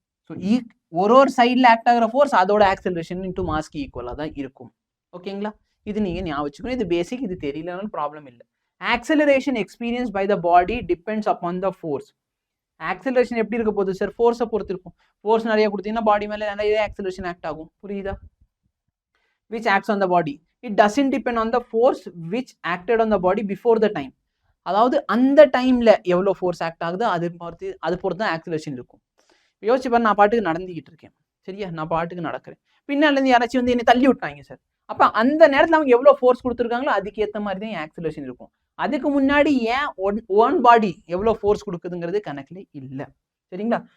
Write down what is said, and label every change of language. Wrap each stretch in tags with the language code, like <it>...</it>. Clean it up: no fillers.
<ta>So ஒரு சைட்ல act ஆகிற ஃபோர்ஸ் அதோட ஆக்சிலரேஷன் இன்டூ மாஸ்க்கு ஈக்குவலாக தான் இருக்கும். ஓகேங்களா. இது நீங்க ஞாபகம் வச்சுக்கணும். இது பேசிக். இது தெரியலனாலும் ப்ராப்ளம் இல்லை.</ta> <en>Acceleration experience by the body depends upon the force.</en> <ta>Acceleration எப்படி இருக்க போகுது சார் ஃபோர்ஸை பொறுத்து இருக்கும். ஃபோர்ஸ் நிறைய கொடுத்தீங்கன்னா பாடி மேலே நிறைய ஆக்சிலரேஷன் ஆக்ட் ஆகும். புரியுதா.</ta> <en>which acts on the body. It doesn't depend on the force which acted on the body before the time.</en> <ta>அதாவது அந்த டைம்ல எவ்வளோ ஃபோர்ஸ் ஆக்ட் ஆகுது அது பொறுத்து தான் ஆக்சிலரேஷன் இருக்கும். யோசிச்சு பாரு, நான் பாட்டுக்கு நடந்துக்கிட்டு இருக்கேன், சரியா, நான் பாட்டுக்கு நடக்கிறேன், பின்னாலேருந்து யாராச்சும் வந்து என்னை தள்ளி விட்டாங்க சார், அப்போ அந்த நேரத்தில் அவங்க எவ்வளோ ஃபோர்ஸ் கொடுத்துருக்காங்களோ அதுக்கு ஏற்ற மாதிரி தான் ஆக்சிலரேஷன் இருக்கும். அதுக்கு முன்னாடி ஏன் ஓன் பாடி எவ்வளோ ஃபோர்ஸ் கொடுக்குதுங்கிறது கணக்கில் இல்லை, சரிங்களா.</ta>